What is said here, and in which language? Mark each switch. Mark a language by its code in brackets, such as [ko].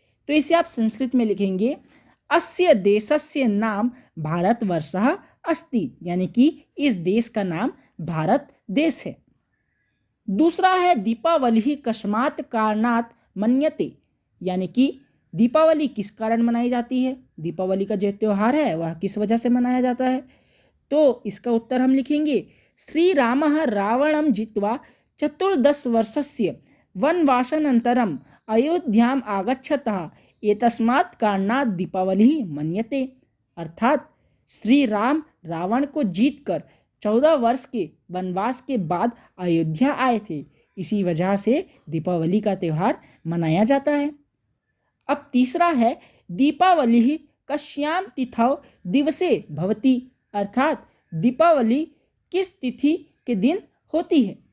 [hi] तो इसे आप संस्कृत में लिखेंगे [sa] अस्य देशस्य नाम भारतवर्षः अस्ति, [hi] यानी कि इस देश का नाम भारत देश है। दूसरा है [sa] दीपावली कस्मात् कारणात् मन्यते, [hi] यानी कि दीपावली किस कारण मनाई जाती है, दीपावली का जो त्यौहार है वह किस वजह से मनाया जाता है। तो इसका उत्तर हम लिखेंगे [sa] श्री रामः रावणं जित्वा 14 वर्षस्य वनवासानन्तरम् अयोध्याम् आगच्छतः एतस्मात् कारणात् दीपावली मन्यते। [hi] अर्थात श्री राम रावण को जीतकर 14 वर्ष के वनवास के बाद अयोध्या आए थे, इसी वजह से दीपावली का त्यौहार मनाया जाता है। अब तीसरा है [sa] दीपावली कस्यां तिथौ दिवसे भवति, [hi] अर्थात दीपावली किस तिथि के दिन होती है।